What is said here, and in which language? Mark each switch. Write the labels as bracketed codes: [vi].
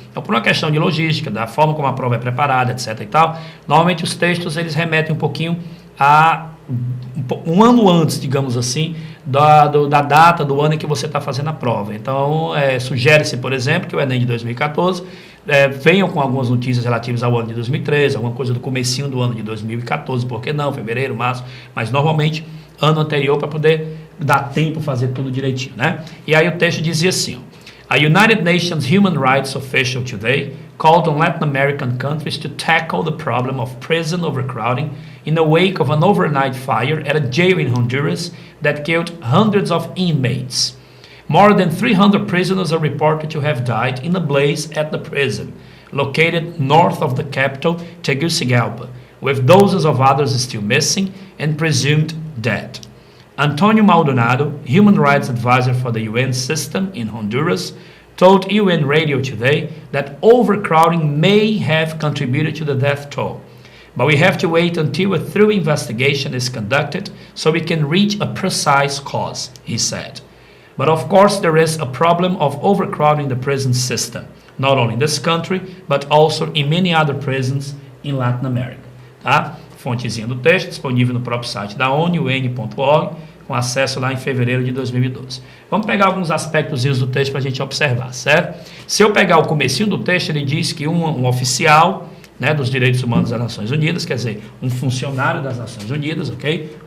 [pt] Então, por uma questão de logística, da forma como a prova é preparada, etc. e tal, normalmente os textos eles remetem um pouquinho a um ano antes, digamos assim, da data do ano em que você está fazendo a prova. Então, sugere-se, por exemplo, que o Enem de 2014 venham com algumas notícias relativas ao ano de 2013, alguma coisa do comecinho do ano de 2014, por que não? Fevereiro, março, mas normalmente ano anterior para poder dar tempo fazer tudo direitinho, né? E aí o texto dizia assim, [en] a United Nations Human Rights official today called on Latin American countries to tackle the problem of prison overcrowding in the wake of an overnight fire at a jail in Honduras that killed hundreds of inmates. More than 300 prisoners are reported to have died in a blaze at the prison, located north of the capital, Tegucigalpa, with dozens of others still missing and presumed dead. Antonio Maldonado, human rights advisor for the UN system in Honduras, told UN Radio today that overcrowding may have contributed to the death toll. But we have to wait until a thorough investigation is conducted so we can reach a precise cause, he said. But of course there is a problem of overcrowding the prison system, not only in this country, but also in many other prisons in Latin America. [pt] Tá? Fontezinha do texto, disponível no próprio site da ONU, un.org, com acesso lá em fevereiro de 2012. Vamos pegar alguns aspectos do texto para a gente observar, certo? Se eu pegar o comecinho do texto, ele diz que um oficial, né, dos direitos humanos das Nações Unidas, quer dizer, um funcionário das Nações Unidas, ok?